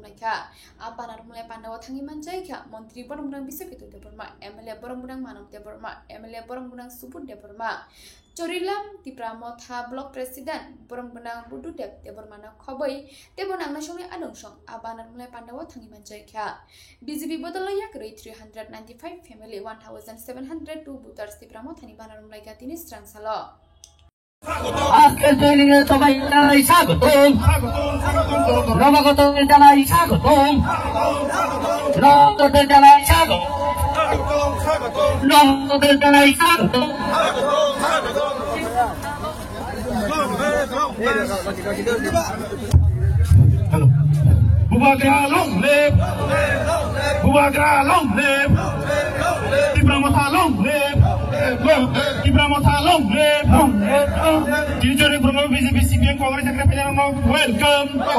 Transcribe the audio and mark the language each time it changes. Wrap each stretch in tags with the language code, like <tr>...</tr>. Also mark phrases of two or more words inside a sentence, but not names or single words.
<trp>Lakha Abanarum Pandawa Tangi Manjaika Montri Boromburang Bisepitu Deborma MLA Boromburang Manam Deborma MLA Boromburang Subut Deborma Chorilam Tipramotha</trp> <en>Block President</en> <trp>Boromburang Budu Debormana Khoboi Debonang Nasional Adongsong Abanarum Pandawa Tangi Manjaika BJP Botolo Yakari 395 family 1702 voters Tipramothani Banarum Lakha Tini Strangsalo</trp> <bn>আজকে জয়নিং এ সবাই জানাই স্বাগত নবাগত জানাই স্বাগত নবাগত জানাই স্বাগত নবাগত জানাই স্বাগত</bn> <en>Bubagra long live Bubagra long live Tipramotha long live Tipramotha long live Teacher from BJP CPM Congress Secretary welcome</en>